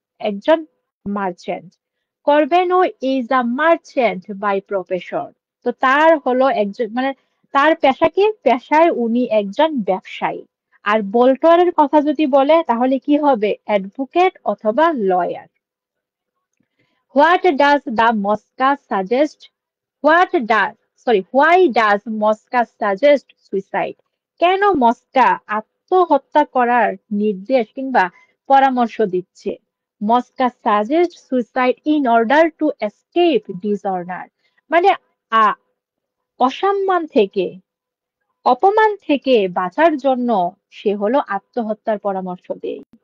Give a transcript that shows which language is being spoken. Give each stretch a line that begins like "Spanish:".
English: একজন মার্চেন্ট। করবেনো is a merchant by profession.
Bangla: তো তার হলো একজন মানে তার পেশা কি, পেশায় উনি একজন ব্যবসায়ী। আর বোল্টনের কথা যদি বলে তাহলে কি হবে, অ্যাডভোকেট অথবা lawyer.
English: What does the Mosca suggest? What does, why does Mosca suggest suicide?
Bangla: কেন মস্কা আত্মহত্যা করার নির্দেশ কিংবা পরামর্শ দিচ্ছে?
English: মস্কা suggest suicide in order to escape dishonor.
Bangla: মানে আ, অসম্মান থেকে, অপমান থেকে বাঁচার জন্য সে হলো আত্মহত্যার পরামর্শ দেয়।